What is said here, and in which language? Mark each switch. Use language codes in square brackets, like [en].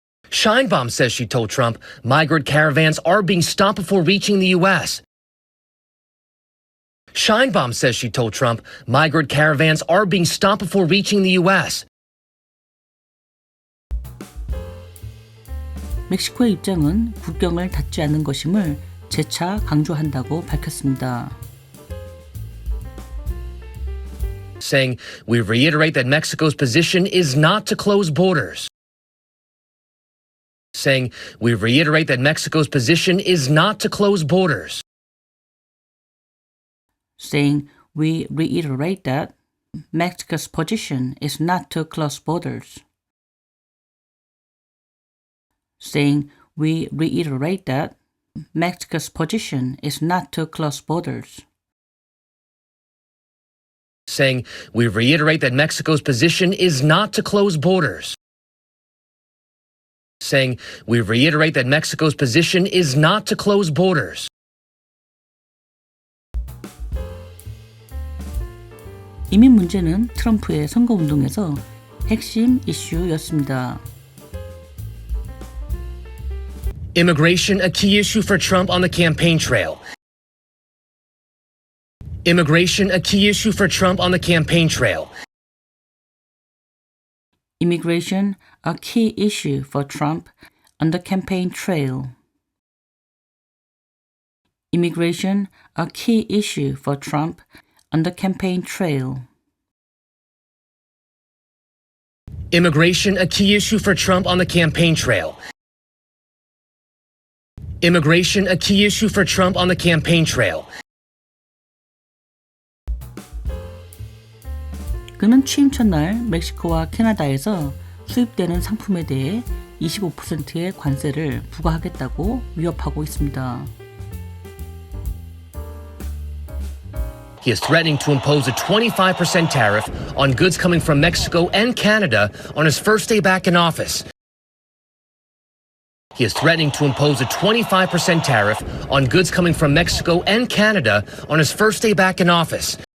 [en] Sheinbaum says she told Trump migrant caravans are being stopped before reaching the U.S. Sheinbaum says she told Trump migrant caravans are being stopped before reaching the U.S. [ko] 멕시코의 입장은 국경을 닫지 않는 것임을 재차 강조한다고 밝혔습니다. [en] Saying, we reiterate that Mexico's position is not to close borders. Saying, we reiterate that Mexico's position is not to close borders. Saying, we reiterate that Mexico's position is not to close borders. Saying, we reiterate that Mexico's position is not to close borders. Saying, we reiterate that Mexico's position is not to close borders. Saying, we reiterate that Mexico's position is not to close borders. [ko] 이민 문제는 트럼프의 선거운동에서 핵심 이슈였습니다. [en] Immigration, a key issue for Trump on the campaign trail. Immigration, a key issue for Trump on the campaign trail. Immigration, a key issue for Trump on the campaign trail. Immigration, a key issue for Trump on the campaign trail. Immigration, a key issue for Trump on the campaign trail. Immigration, a key issue for Trump on the campaign trail. [ko] 그는 취임 첫날 멕시코와 캐나다에서 수입되는 상품에 대해 25%의 관세를 부과하겠다고 위협하고 있습니다. [en] He is threatening to impose a 25% tariff on goods coming from Mexico and Canada on his first day back in office. He is threatening to impose a 25% tariff on goods coming from Mexico and Canada on his first day back in office.